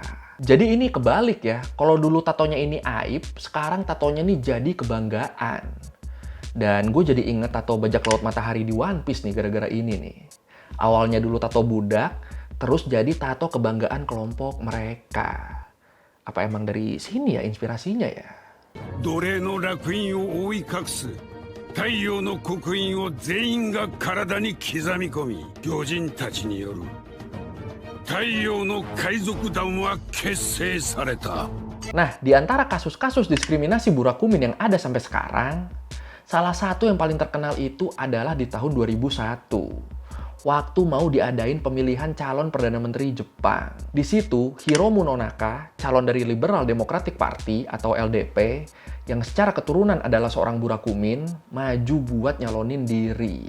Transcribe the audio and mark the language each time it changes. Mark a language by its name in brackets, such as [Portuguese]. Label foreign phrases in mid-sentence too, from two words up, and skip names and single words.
[Indonesian] Jadi ini kebalik ya, kalau dulu tatonya ini aib, sekarang tatonya nih jadi kebanggaan. Dan gue jadi inget tato bajak laut matahari di One Piece nih gara-gara ini nih. Awalnya dulu tato budak, terus jadi tato kebanggaan kelompok mereka. Apa emang dari sini ya inspirasinya ya? [Japanese] 奴隷の烙印を覆い隠す太陽の刻印を全員が体に刻み込み、魚人たちによる太陽の海賊団は結成された。 [Indonesian] Nah, di antara kasus-kasus diskriminasi burakumin yang ada sampai sekarang, salah satu yang paling terkenal itu adalah di tahun 2001. Waktu mau diadain pemilihan calon Perdana Menteri Jepang. Di situ, Hiromu Nonaka, calon dari Liberal Democratic Party atau LDP, yang secara keturunan adalah seorang burakumin, maju buat nyalonin diri.